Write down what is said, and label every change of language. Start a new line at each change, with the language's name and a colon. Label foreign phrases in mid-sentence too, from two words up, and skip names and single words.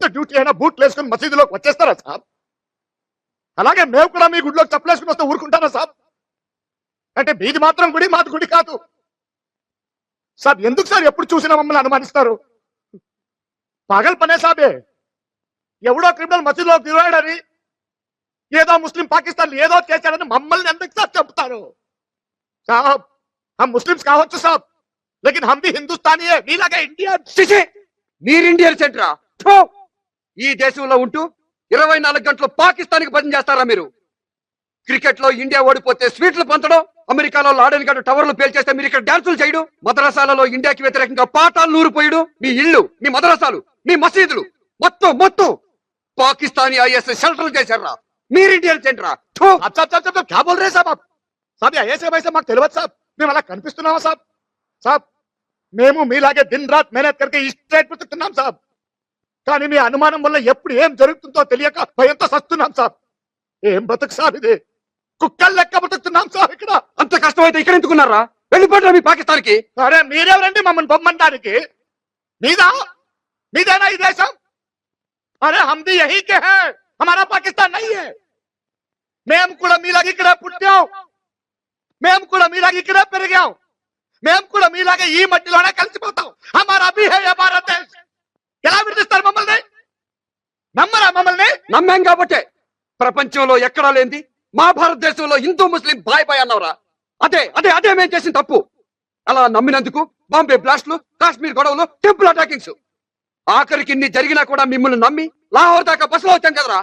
Telugu: డ్యూటీ అయినా బూట్లు వేసుకుని మసీదులోకి వచ్చేస్తారా సాబ్ అలాగే మేము కూడా మీ గుడిలోకి చప్పలేసుకుని వస్తే ఊరుకుంటారా సాబ్ అంటే మీది మాత్రం గుడి మాది గుడి కాదు సాబ్ ఎందుకు సార్ ఎప్పుడు చూసినా మమ్మల్ని అనుమానిస్తారు? పగల్ పనే సాబే. ఎవడో క్రిమినల్ మసీదులో తిరిగాడని, ఏదో ముస్లిం పాకిస్తాన్ ఏదో చేశాడని మమ్మల్ని ఎందుకు సార్ చంపుతారు?
Hindi: साब हम मुस्लिम्स
Telugu: కావచ్చు
Hindi: साब, लेकिन हम भी हिंदुस्तानी है,
Telugu: మీలాగా ఇండియన్. చిచి, మీరు ఇండియన్ సెంటరా? థూ! ఈ దేశంలో ఉంటూ 24 గంటలు పాకిస్తాన్కి భజన చేస్తారా మీరు? క్రికెట్ లో ఇండియా ఓడిపోతే స్వీట్లు పంచడం, అమెరికాలో లాడెన్ గడు టవర్లు పేల్చేస్తే మీరు ఇక్కడ డాన్సులు చేయడం, మదరసాలలో ఇండియాకి వ్యతిరేకంగా పాఠాలు నూరిపోయడం, మీ ఇళ్ళు, మీ మదరసాలు, మీ మసీదులు మొత్తం పాకిస్తానీ ఐఎస్ షెల్టర్ చేశారా? మీరు ఇండియన్ సెంటరా? థూ!
Hindi: साब साब साब साब क्या बोल रे साब आप? साब आईएसए वैसे
Telugu: మాకు తెలియదు సాబ్, మేము అలా కనిపిస్తున్నామా సాబ్? సాబ్ మేము మీలాగే
Hindi: दिन रात मेहनत करके
Telugu: ఈ స్టేట్ బతుకుతున్నాం సాబ్. కానీ మీ అనుమానం వల్ల ఎప్పుడు ఏం జరుగుతుందో తెలియక భయంతో సస్తున్నాం సాబ్. ఏం బతుకు సాబ్ ఇది? కుక్కలు లెక్క బతుకుతున్నాం సాబ్ ఇక్కడ. అంత కష్టమైతే ఇక్కడ ఎందుకున్నారా? వెళ్ళిపోతారా మీ పాకిస్తాన్కి? అరే మీరెవరండి మమ్మల్ని బొమ్మనడానికి? మీదేనా ఈ దేశం?
Hindi: अरे हम भी यहीं के है, हमारा पाकिस्तान नहीं है.
Telugu: మేము కూడా మీలాగా ఇక్కడే పుట్టాం, మేము కూడా మీలాగా ఇక్కడే పెరిగాం, మేము కూడా మీలాగా ఈ మట్టిలోనే కలిసిపోతాం.
Hindi: हमारा भी है हमारा देश.
Telugu: ఎలా విడిస్తారు మమ్మల్ని? నమ్మరా మమ్మల్ని? నమ్మాం కాబట్టే ప్రపంచంలో ఎక్కడా లేనిది మా భారతదేశంలో హిందూ ముస్లిం
Hindi: भाई भाई
Telugu: అన్నవరా? అదే మేము చేసిన తప్పు. అలా నమ్మినందుకు బాంబే బ్లాస్ట్లు, కాశ్మీర్ గొడవలు, టెంపుల్ అటాకింగ్స్, ఆఖరికి ఇన్ని జరిగినా కూడా మిమ్మల్ని నమ్మి లాహోర్ దాకా బస్సులో వచ్చాం కదరా.